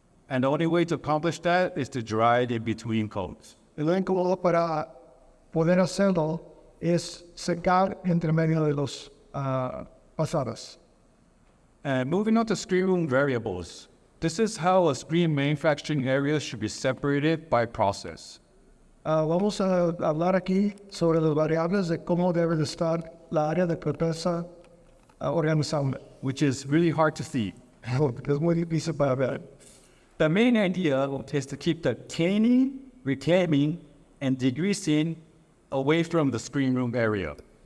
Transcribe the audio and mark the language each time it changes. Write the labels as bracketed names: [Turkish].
[English] and the only way to accomplish that is to dry it in between coats. [Spanish] el único modo para poder hacerlo es secar entre medio de los pasadas. [English] And moving on to screen room variables. This is how a screen manufacturing area should be separated by process. [Spanish] Vamos a hablar aquí sobre las variables de cómo debe de estar la área de prepesa organizada. [English] Which is really hard to see. [Spanish] Es muy difícil para ver. [English] The main idea is to keep the tanning, reclaiming, and degreasing away from the screen room area.